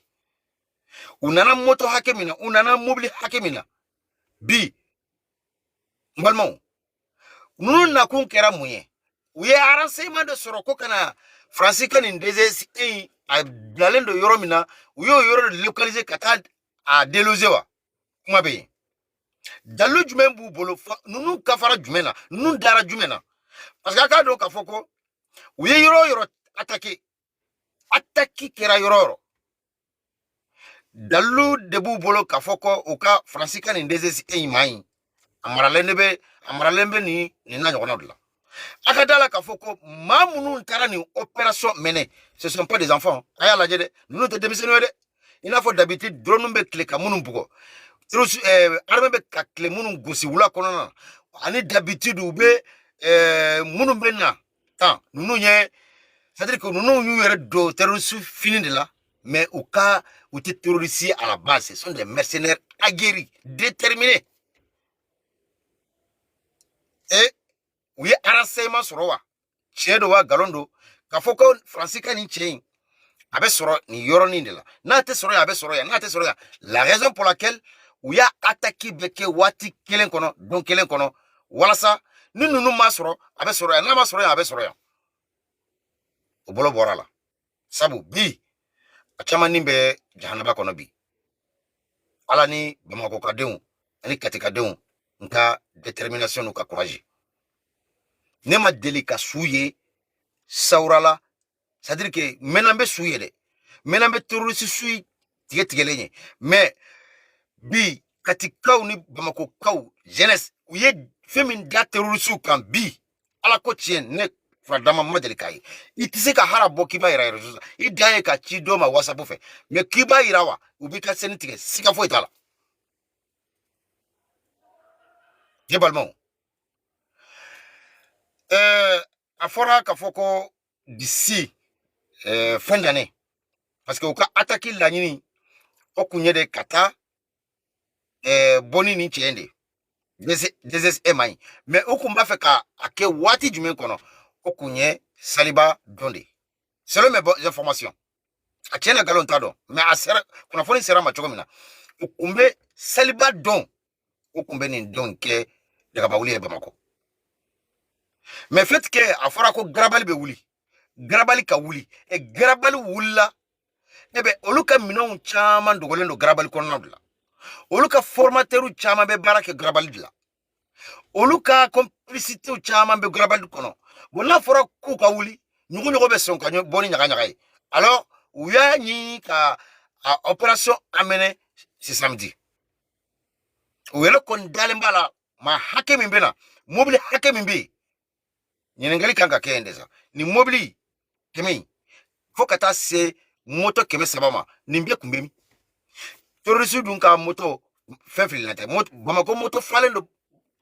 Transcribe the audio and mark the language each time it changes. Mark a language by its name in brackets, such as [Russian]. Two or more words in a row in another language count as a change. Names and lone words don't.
[Bambara] u nana moto hakɛ min na u nana mobili hakɛ min na bi n balimaw ninnu nakun kɛra mun ye u ye renseignement de sɔrɔ ko kana faransi ka nin DG a bilalen don yɔrɔ min na u y'o yɔrɔ de localiser ka taa a déloger wa kuma bɛ yen dalu jumɛn b'u bolo ninnu kafara jumɛn na ninnu dara jumɛn na [French] parce que [Bambara] a k'a dɔn k'a fɔ ko u ye yɔrɔ o yɔrɔ attaquer kɛra yɔrɔ o yɔrɔ dalu de b'u bolo k'a fɔ ko u ka faransi ka nin DG ma ɲi a maralen bɛ nin n'a ɲɔgɔnnaw de la a ka da la k'a fɔ ko maa minnu taara nin [French] opération mener ce sont pas des enfants [Bambara] a y'a lajɛ dɛ ninnu tɛ denmisɛnninw ye dɛ i n'a fɔ d'habitude drone bɛ tile ka minnu bugɔ armée bɛ ka tile minnu gosi wula kɔnɔna na ani d'habitude u bɛ minnu bɛ na tan ninnu ye [French] c'est-à-dire que [Bambara] ninnu y'u yɛrɛ don terroriste fini de la mais u tɛ terroriste [French] à la base ce sont des mercenaires aguerris déterminés [Bambara] et u ye renseignement sɔrɔ wa tiɲɛ don wa nkalon don k'a fɔ ko faransi ka nin cɛ in a bɛ sɔrɔ nin yɔrɔnin de la n'a tɛ sɔrɔ yan a bɛ sɔrɔ yan n'a tɛ sɔrɔ yan [French] la raison pour laquelle [Bambara] u y'a attaque bɛ kɛ waati kelen kɔnɔ don kelen kɔnɔ walasa ni ninnu ma sɔrɔ a bɛ sɔrɔ yan n'a ma sɔrɔ yan a bɛ sɔrɔ yan o bolo bɔra la sabu bi a caman nin bɛ jahanaba kɔnɔ bi ala ni bamakɔkadenw ani katikadenw n ka détermination n'u ka courage ne ma deli ka su ye sawurala [French] c'est à dire que maintenant [Bambara] bɛ su ye dɛ maintenant bɛ terroriste su tigɛlen ye mais bi katikaw ni bamakokaw jeunesse u ye fɛn min da terroriste kan bi ala ko tiɲɛ ne furadama ma deli k'a ye i tɛ se ka hara bɔ k'i b'a yira réseau la i dan ye ka ci dɔ ma whatsapp fɛ mais k'i b'a yira wa u b'i ka sɛni tigɛ siga foyi t'a la ne balimaw a fɔra k'a fɔ ko [French] d'ici fin d'année parce que [Bambara] u ka attaque laɲini o kun ye de ka taa bɔni ni cɛ de DSS ma ɲi mais u kun b'a fɛ ka a kɛ waati jumɛn kɔnɔ o kun ye saliba dɔn de [French] selon mes informations [Bambara] a tiɲɛ na nkalon t'a dɔn mais a sera kunnafoni sera ma cogo min na u kun bɛ saliba dɔn u kun bɛ nin dɔn kɛ dagabawuli ye Bamakɔ [French] mais fait que [Bambara] a fɔra ko garabali bɛ wuli garabali ka wuli garabali wulila olu ka minɛnw caman dogolen don garabali kɔnɔna de la olu ka formateurs caman bɛ baara kɛ garabali de la olu ka complicité caman bɛ garabali kɔnɔ bon n'a fɔra k'u ka wuli ɲuguɲugu bɛ sɔn ka bɔ ni ɲagaɲaga ye alors u y'a ɲini ka [French] opération amener ce samedi [Bambara] u yɛrɛ kɔni dalen b'a la maa hakɛ min bɛ na mobili hakɛ min bɛ yen ɲininkali kan ka kɛ yen de sa ni mobili kɛmɛ in fo ka taa se moto 300 ma nin bɛɛ kun bɛ min terroriste dun ka moto fɛn filila tɛ Bamakɔ moto falen don moto